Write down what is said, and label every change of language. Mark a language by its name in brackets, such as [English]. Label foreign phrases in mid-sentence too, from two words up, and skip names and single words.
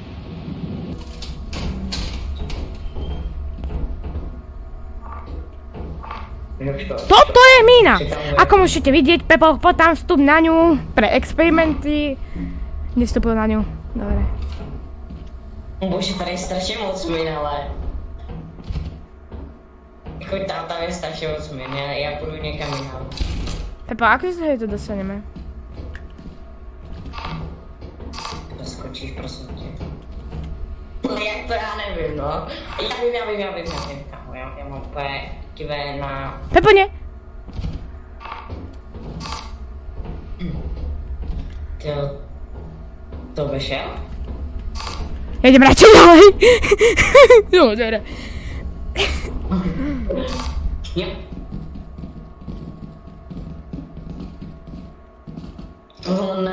[Slovak] Toto je mína! Ako môžete vidieť, Pepo, poď tam vstup na ňu pre experimenty. Nevstupil na ňu, dobre. [Czech] Bože, tady je strašně moc min, ale... Jako tam je strašně moc min, já půjdu někam jinam. [Slovak] Pepo, ako sa to dostaneme? [Czech] Doskočíš, prosím tě. No jak to já nevím, no. Já vím, kámo, já mám úplně kivé na... [Slovak] Pepo, nie! [Czech] To vešel? [Slovak] Ja idem radšej ďalej. No, dobre. [Czech] Jo. Ne.